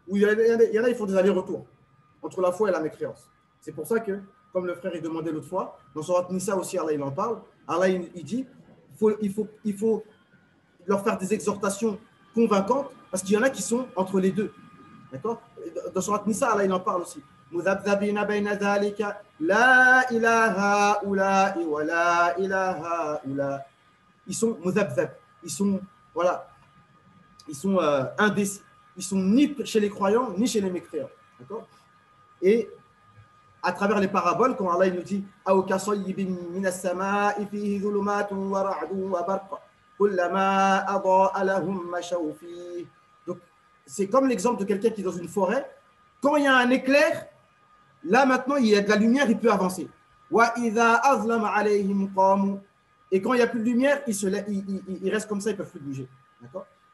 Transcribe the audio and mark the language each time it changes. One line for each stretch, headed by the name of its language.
French: Où il y en a, ils font des allers-retours entre la foi et la mécréance. C'est pour ça que, comme le frère il demandait l'autre fois, dans Surat Nisa aussi, Allah il en parle. Allah il dit il faut leur faire des exhortations convaincantes parce qu'il y en a qui sont entre les deux. D'accord? Dans Surat Nisa, Allah il en parle aussi.
Arabic: مذبذبين بين ذلك لا إله هؤلاء ولا إله هؤلاء.
French: Ils sont mudhabzab, ils sont voilà, ils sont indécis, ils sont ni chez les croyants ni chez les mécréants. D'accord? Et à travers les paraboles, quand Allah il nous dit
Arabic: أو كصيب من السماء فيه ظلمات ورعد وبرق كلما أضاء لهم مشوا فيه.
French: Donc c'est comme l'exemple de quelqu'un qui est dans une forêt. Quand il y a un éclair, là maintenant il y a de la lumière, il peut avancer.
Arabic: وإذا أظلم عليهم قاموا.
French: Et quand il n'y a plus de lumière, ils restent comme ça, ils ne peuvent plus bouger. D'accord?